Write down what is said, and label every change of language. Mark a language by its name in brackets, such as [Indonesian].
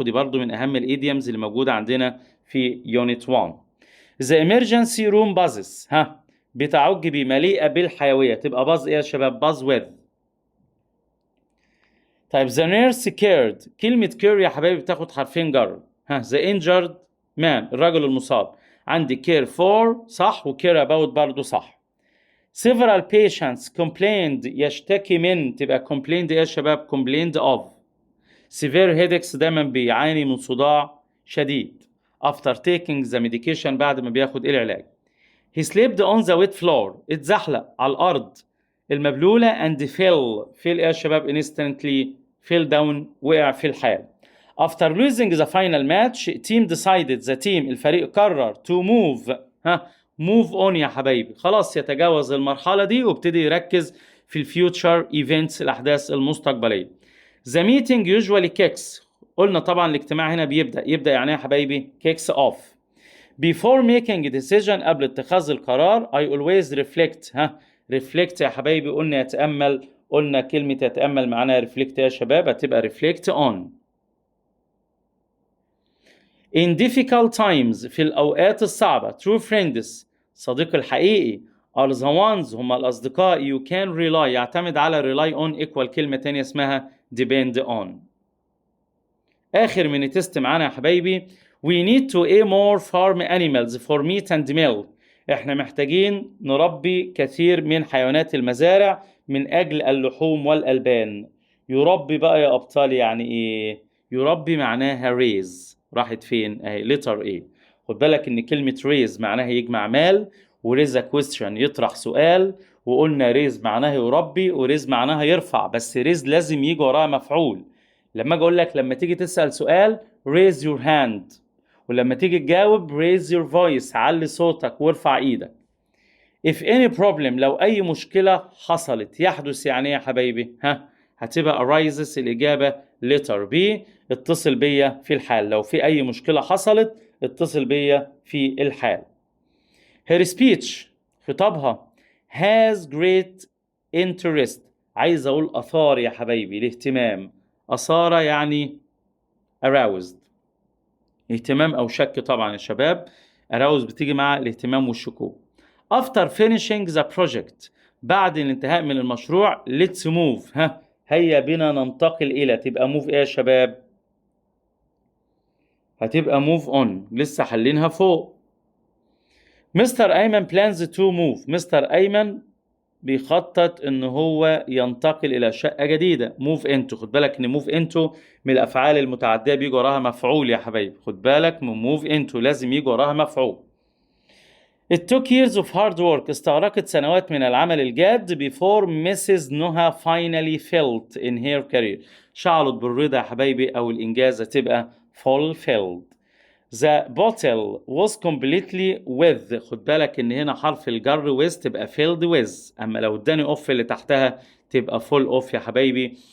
[Arabic] ودي برضو من اهم الايديومز اللي موجوده عندنا في يونت 1. [English] The emergency room buzzes، [Arabic] بتعج بمليئه بالحيويه، تبقى باز ايه يا شباب؟ باز with. طيب [English] the nurse cared، [Arabic] كلمه care يا حبايبي بتاخد حرفين جر. [English] the injured man، [Arabic] الرجل المصاب. عندي care for صح، و care about برضو صح. [English] several patients complained، [Arabic] يشتكي من، تبقى complained ايه يا شباب؟ complained of. severe headaches، دايما بيعاني من صداع شديد. [English] after taking the medication، [Arabic] بعد ما بياخد العلاج. [English] he slipped on the wet floor، [Arabic] اتزحلق على الأرض المبلولة. [English] and fell [Arabic] ايه يا شباب؟ [English] instantly fell down، [Arabic] وقع في الحال. [English] after losing the final match team decided، [Arabic] the team الفريق قرر [English] to move move on [Arabic] يا حبايبي، خلاص يتجاوز المرحلة دي وابتدي يركز في الفيوتشر ايفنتس، الأحداث المستقبلية. the meeting usually kicks، قلنا طبعا الاجتماع هنا يبدأ يعني يا حبايبي kicks off. [English] before making a decision، [Arabic] قبل اتخاذ القرار. [English] I always reflect، [Arabic] reflect يا حبايبي قلنا يتأمل، قلنا كلمة يتأمل معناها reflect يا شباب، هتبقى reflect on. [English] in difficult times، [Arabic] في الأوقات الصعبة. [English] true friends، [Arabic] صديق الحقيقي. [English] are the ones، [Arabic] هم الأصدقاء. [English] you can rely، [Arabic] يعتمد على [English] rely on equal [Arabic] كلمة تانية اسمها [English] depend on. [Arabic] آخر من تيست معانا يا حبايبي. [English] we need to aim more farm animals for meat and milk، [Arabic] احنا محتاجين نربي كثير من حيوانات المزارع من أجل اللحوم والألبان. يربي بقى يا أبطال يعني إيه؟ يربي معناها raise، راحت فين؟ اهي letter A. خد بالك ان كلمة raise معناها يجمع مال، وريز a question يطرح سؤال، وقلنا raise معناها يربي، وريز معناها يرفع، بس raise لازم يجي وراها مفعول. لما اجي اقول لك لما تيجي تسأل سؤال [English] raise your hand، [Arabic] ولما تيجي تجاوب [English] raise your voice، [Arabic] علي صوتك وارفع ايدك. [English] if any problem، [Arabic] لو اي مشكلة حصلت، يحدث يعني يا حبايبي؟ هتبقى arises الإجابة letter B، اتصل بيا في الحال. لو في أي مشكلة حصلت اتصل بيا في الحال. [English] her speech، [Arabic] خطابها. [English] has great interest، [Arabic] عايز أقول أثار يا حبايبي، الاهتمام. أثار يعني aroused، اهتمام أو شك طبعا يا شباب. aroused بتيجي مع الاهتمام والشكوك. [English] after finishing the project، [Arabic] بعد الانتهاء من المشروع. [English] let's move، [Arabic] هيا بنا ننتقل إلى، تبقى move إيه يا شباب؟ هتبقى move on، لسه حلينها فوق. مستر أيمن [English] plans to move، [Arabic] مستر أيمن بيخطط إن هو ينتقل إلى شقة جديدة. move into، خد بالك إن move into من الأفعال المتعدية بيجي وراها مفعول يا حبايبي، خد بالك من move into لازم يجي وراها مفعول. [English] It took years of hard work، [Arabic] استغرقت سنوات من العمل الجاد. [English] before Mrs. [Arabic] نهى [English] finally felt in her career، [Arabic] شعرت بالرضا يا حبايبي، أو الإنجاز هتبقى fulfilled. [English] The bottle was completely with، [Arabic] خد بالك إن هنا حرف الجر with تبقى filled with، أما لو اداني off اللي تحتها تبقى full off يا حبايبي.